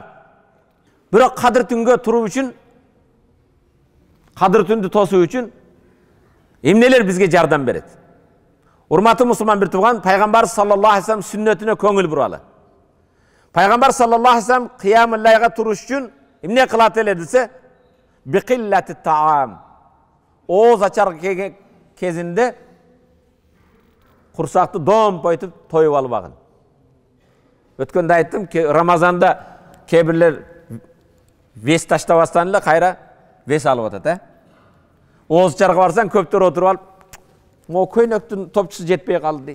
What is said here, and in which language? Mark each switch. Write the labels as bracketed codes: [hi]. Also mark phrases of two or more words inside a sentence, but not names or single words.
[ky] Бирок кадыр түнгө туруу үчүн, кадыр түндү тосуу үчүн эмнелер бизге жардам берет? Урматтуу мусулман бир тууган, Пайгамбар [ar] صلى الله عليه وسلم [ky] сүннөтүнө көңүл буралы. Пайгамбар [ar] صلى الله عليه وسلم [ky] кыямыл лайга туруш үчүн эмне кылат эле десе, [ar] بقلة الطعام. [ky] Ооз ачар кезинде курсакты домпойтуп тоюп албагын. Өткөндө айттым, Рамазанда кебирлер вес таштабастан эле кайра вес алып атат, Ооз ачарга барсаң көптөр отуруп алып, "Мо көйнөктүн топчусу жетпей калды" дейт.